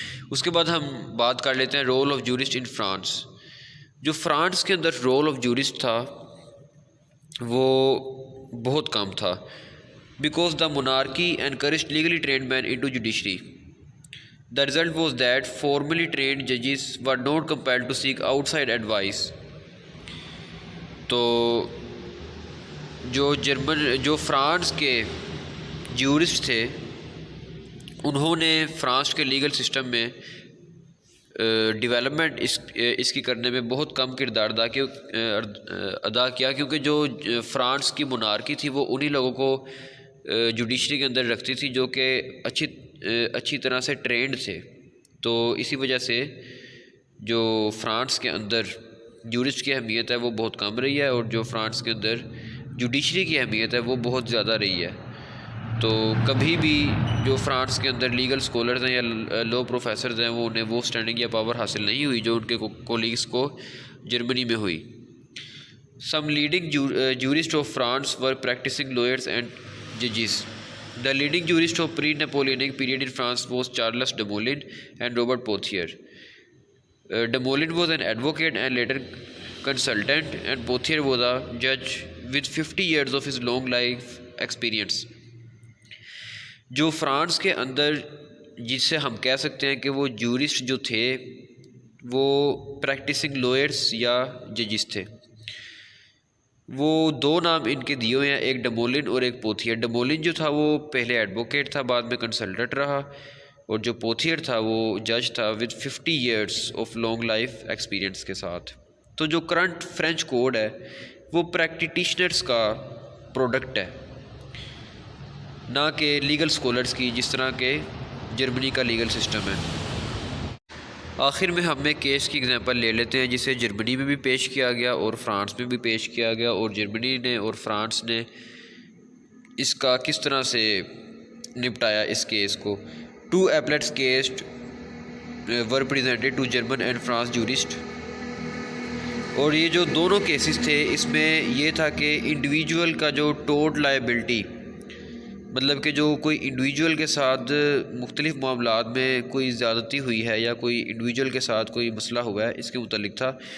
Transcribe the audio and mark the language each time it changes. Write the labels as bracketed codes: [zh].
[ur] اس کے بعد ہم بات کر لیتے ہیں role of jurist in France. جو فرانس کے اندر رول آف جورسٹ تھا وہ بہت کم تھا [en] Because the monarchy encouraged legally trained men into judiciary. The result was that formally trained judges were not compelled to seek outside advice. [ur] تو جو France کے jurist تھے انہوں نے فرانس کے لیگل سسٹم میں ڈیولپمنٹ اس کی کرنے میں بہت کم کردار ادا کیا کیونکہ جو فرانس کی monarchy تھی وہ انہی لوگوں کو جوڈیشری کے اندر رکھتی تھی جو کہ اچھی طرح سے ٹرینڈ تھے. تو اسی وجہ سے جو فرانس کے اندر جورسٹ کی اہمیت ہے وہ بہت کم رہی ہے اور جو فرانس کے اندر جوڈیشری کی اہمیت ہے وہ بہت زیادہ رہی ہے. تو کبھی بھی جو فرانس کے اندر لیگل اسکالرز ہیں یا لو پروفیسرز ہیں انہیں وہ اسٹینڈنگ یا پاور حاصل نہیں ہوئی جو ان کے کولیگس کو جرمنی میں ہوئی. [en] Some leading jurist of France were practising lowers and ججز. The leading jurist of pre-Napoleonic period in France was Charles de Molin and Robert Pothier. De Molin was an advocate and later consultant, and Pothier was a judge with 50 years of his long life experience. [ur] جو France کے اندر جس سے ہم کہہ سکتے ہیں کہ وہ جورسٹ جو تھے وہ پریکٹسنگ لوئرس یا ججز تھے. وہ دو نام ان کے دیے ہوئے ہیں, ایک ڈمولن اور ایک پوتھیئر. ڈمولن جو تھا وہ پہلے ایڈوکیٹ تھا, بعد میں کنسلٹنٹ رہا, اور جو پوتھیئر تھا وہ جج تھا [en] with 50 years of long life experience [ur] کے ساتھ. تو جو کرنٹ فرینچ کوڈ ہے وہ پریکٹیشنرز کا پروڈکٹ ہے, نہ کہ لیگل اسکالرز کی, جس طرح کہ جرمنی کا لیگل سسٹم ہے. آخر میں ہم ایک کیس کی اگزامپل لے لیتے ہیں جسے جرمنی میں بھی پیش کیا گیا اور فرانس میں بھی پیش کیا گیا, اور جرمنی نے اور فرانس نے اس کا کس طرح سے نپٹایا اس کیس کو. [en] 2 appellate cases were presented to German and France jurists. [ur] اور یہ جو دونوں کیسز تھے اس میں یہ تھا کہ انڈیویجول کا جو ٹوٹ لائبلٹی, مطلب کہ جو کوئی انڈیویجول کے ساتھ مختلف معاملات میں کوئی زیادتی ہوئی ہے یا کوئی انڈیویجول کے ساتھ کوئی مسئلہ ہوا ہے, اس کے متعلق تھا.